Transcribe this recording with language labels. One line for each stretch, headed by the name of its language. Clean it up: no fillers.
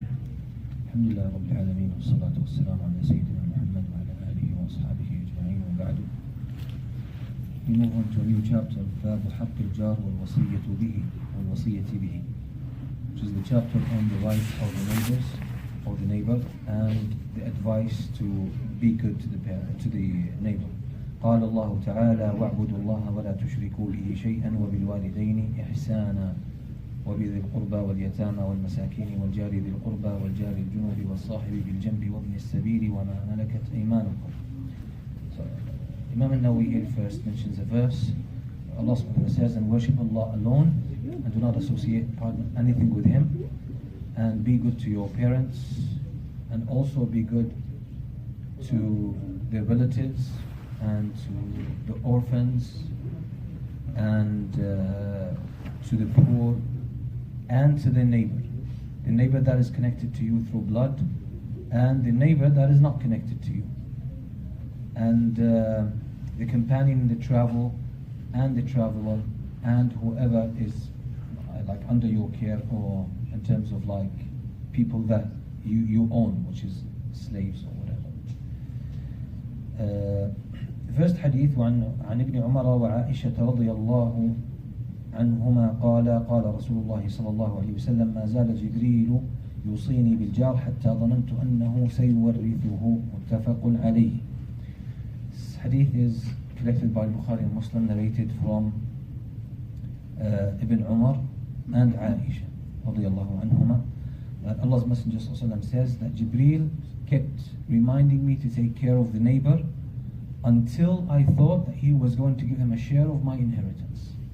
Arabic: الحمد لله رب العالمين والصلاة والسلام على سيدنا محمد وعلى آله وأصحابه أجمعين وبعد.
English: We move on to a new chapter,
Arabic: باب حق الجار والوصية به
English: والوصية به, which is the chapter on the rights of the neighbors or the neighbor and the advice to be good to the neighbor.
Arabic: قال الله تعالى واعبدوا الله ولا تشركوا به شيئا وبالوالدين إحسانا وبذي القربى واليتامى والمساكين والجار ذي القربى والجار الجنوب والصاحب بالجنب وابن السبيل وما ملكت أيمانكم.
English: So, Imam al-Nawawi here first mentions a verse. Allah subhanahu wa ta'ala says, and worship Allah alone and do not associate anything with Him, and be good to your parents, and also be good to their relatives and to the orphans and to the poor and to the neighbor that is connected to you through blood and the neighbor that is not connected to you, and the companion in the travel and the traveler and whoever is like under your care or in terms of like people that you own, which is slaves or whatever. First hadith
Arabic: عن ابن عمر وعائشة رضي الله عنهما قال رسول الله صلى الله عليه وسلم ما زال جبريل يوصيني بالجار حتى ظننت أنه سيورثه متفق عليه.
English: This hadith is collected by Bukhari and Muslim, narrated from Ibn Umar and Aisha
Arabic: رضي الله عنهما,
English: that Allah's Messenger
Arabic: صلى الله عليه وسلم
English: says that Jibreel kept reminding me to take care of the neighbor until I thought that he was going to give him a share of my inheritance.